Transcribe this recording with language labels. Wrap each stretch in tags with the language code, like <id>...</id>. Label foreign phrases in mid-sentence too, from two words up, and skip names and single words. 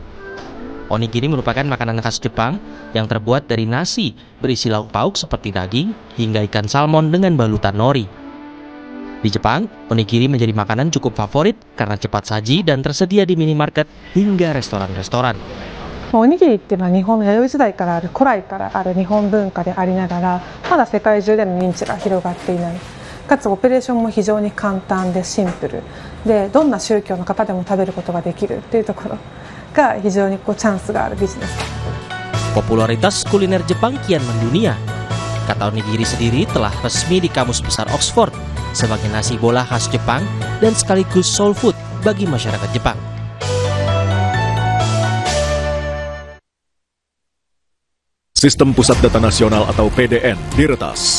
<id>Onigiri merupakan makanan khas Jepang yang terbuat dari nasi, berisi lauk pauk seperti daging hingga ikan salmon dengan balutan nori. Di Jepang, onigiri menjadi makanan cukup favorit karena cepat saji dan tersedia di minimarket hingga restoran-restoran.</id> <ja>おにぎりっていうのは日本の弥生時代からある古来からある日本文化でありながらまだ世界中での認知が広がっていないかつオペレーションも非常に簡単でシンプルでどんな宗教の方でも食べることができるっていうところが非常にチャンスがあるビジネス。</ja> <id>Popularitas kuliner Jepang kian mendunia. Kata onigiri sendiri telah resmi di Kamus Besar Oxford sebagai nasi bola khas Jepang dan sekaligus</id> <en>soul food</en> <id>bagi masyarakat Jepang. Sistem Pusat Data Nasional atau PDN diretas.</id>